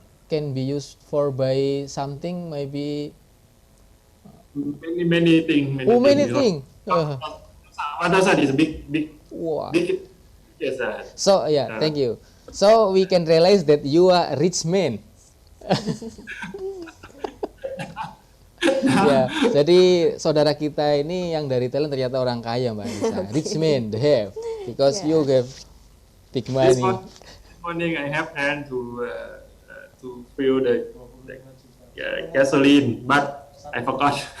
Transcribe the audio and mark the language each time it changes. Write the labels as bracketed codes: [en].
[en] Can be used for buy something, maybe many things. many things. 1,000 is a big. Wow. Yes. So thank you. So we can realize that you are a rich man. [id] Ya, jadi saudara kita ini yang dari Thailand ternyata orang kaya, Mbak Anissa. [en] Rich man, they have, because you have big This money. morning I have planned to fill the gasoline, but I forgot.